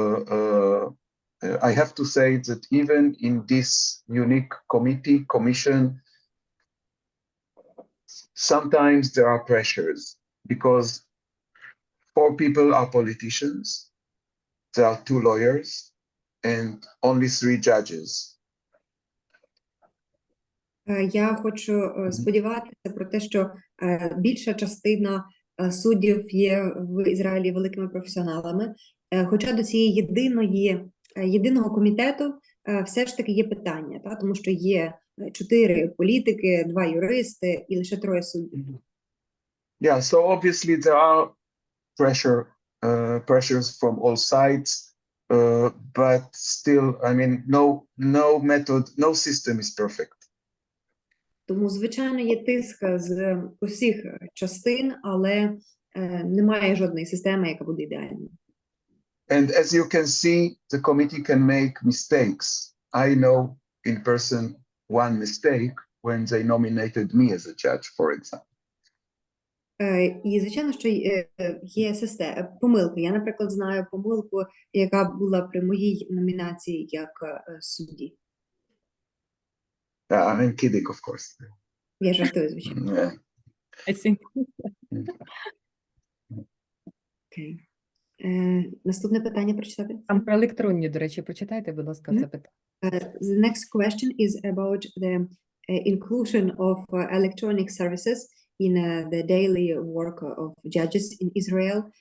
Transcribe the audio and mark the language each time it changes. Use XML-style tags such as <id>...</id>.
<en>I have to say that even in this unique commission, sometimes there are pressures because 4 people are politicians, there are 2 lawyers, and only 3 judges.</en> <uk>Я хочу сподіватися про те, що більша частина суддів є в Ізраїлі великими професіоналами, хоча до цієї єдиного комітету все ж таки є питання, тому що є 4 політики, 2 юристи і лише 3 суддів.</uk> <en>Yeah, so obviously there are pressures from all sides, but still, I mean, no system is perfect.</en> <uk>Тому, звичайно, є тиск з усіх частин, але немає жодної системи, яка буде ідеальною.</uk> <en>And as you can see, the committee can make mistakes. I know in person one mistake when they nominated me as a judge, for example.</en> <uk>І, звичайно, що є помилки. Я, наприклад, знаю помилку, яка була при моїй номінації як судді.</uk> <en>I'm kidding, of course.</en> <uk>Я жартую, звичайно.</uk> <en>Yeah. I think.</en> <uk>Окей. Наступне питання прочитати? Там про електронні, до речі, прочитайте, будь ласка, це питання.</uk> <en>The next question is about the inclusion of electronic services in the daily work of judges in Israel.</en>